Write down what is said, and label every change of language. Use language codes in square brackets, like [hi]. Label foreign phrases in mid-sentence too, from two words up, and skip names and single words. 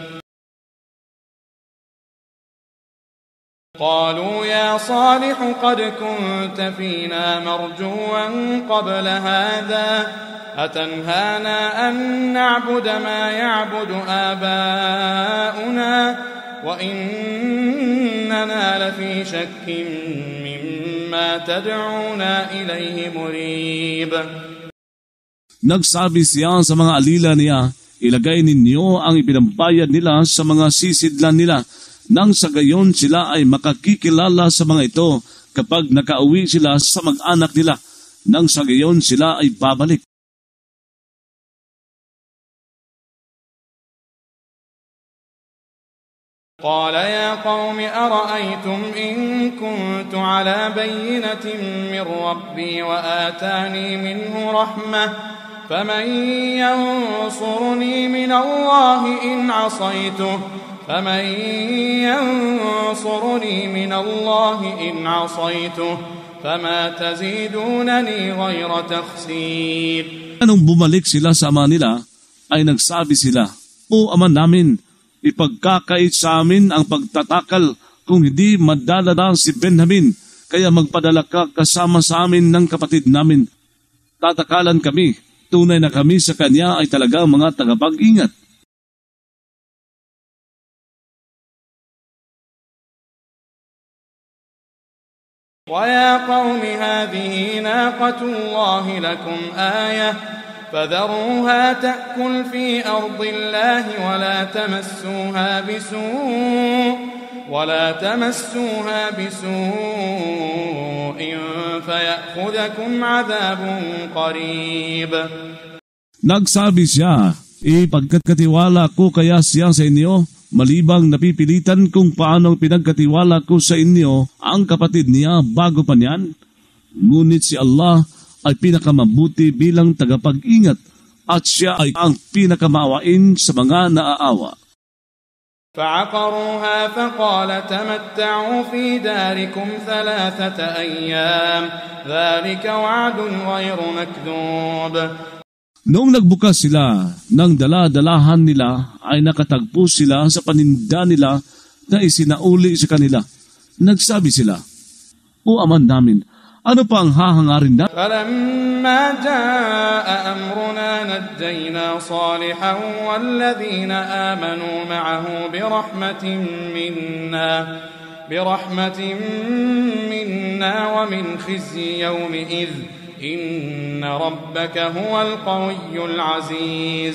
[ar] قالوا يا صالح قد كنت فينا مرجوا قبل هذا أتنهانا أن نعبد ما يعبد آباؤنا وإننا لفي شك مما تدعونا إليه مريب. [tl] Nagsabi siya sa mga alila niya, ilagay ninyo ang ipinambayad nila sa mga sisidlan nila, nang sa gayon sila ay makakikilala sa mga ito kapag nakauwi sila sa mag-anak nila, nang sa gayon sila ay babalik. [ar] قال يا قوم أرأيتم إن كنت على بينة من ربي وآتاني منه رحمة فمن ينصرني من الله إن عصيته فمن ينصرني من الله إن عصيته فما تزيدونني غير تخسير. [tl] Anong bumalik sila sa ama nila, ay nagsabi sila, O ama namin, ipagkakait sa amin ang pagtatakal kung hindi madala si Benjamin, kaya magpadala ka kasama sa amin ng kapatid namin. Tatakalan kami, tunay na kami sa kanya ay talagang mga tagapag-ingat. [ar] ويا قوم هذه ناقة الله لكم آية فذروها تأكل في أرض الله ولا تمسوها بسوء فيأخذكم عذاب قريب. [tl] Nagsabi siya, ipagkatiwala ko kaya siya sa inyo, malibang napipilitan kung paano pinagkatiwala ko sa inyo ang kapatid niya bago pa niyan. Ngunit si Allah ay pinakamabuti bilang tagapag-ingat at siya ay ang pinakamaawain sa mga naaawa. [ar] فعقروها فقال تمتعوا في داركم 3 أيام ذلك وعد غير مكذوب. [tl] Noong nagbukas sila ng dala-dalahan nila, ay nakatagpo sila sa paninda nila na isinauli sa kanila. Nagsabi sila, O aman namin, ano pa ang hahangarin na? [ar] فَلَمَّا جَاءَ أَمْرُنَا نَجَّيْنَا صَالِحًا وَالَّذِينَ آمَنُوا مَعَهُ برحمة منا ومن خزي يومئذ إن ربك هو القوي العزيز.